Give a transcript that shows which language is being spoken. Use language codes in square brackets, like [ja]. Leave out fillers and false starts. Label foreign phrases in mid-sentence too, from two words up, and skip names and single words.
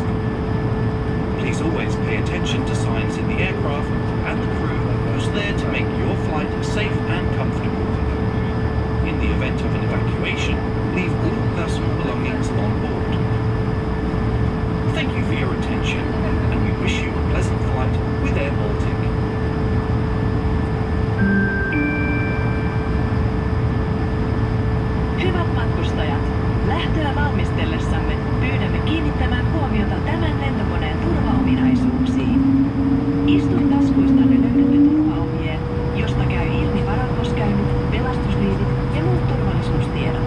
[en] Please always pay attention to signs in the aircraft and the crew who's there to make your flight safe and comfortable. In the event of an evacuation, leave all personal belongings on board. Thank you for your attention, and we wish you a pleasant flight with AirBaltic. [fi] Hyvät matkustajat, lähtöä valmistellessamme pyydämme kiinnittämään huomiota tämän lentokoneen turvaominaisuuksiin. Istuintaskuistanne löydätte turvaohjeen, josta käy ilmi varakkoskäynnit, pelastusliivit ja muut turvallisuustiedot.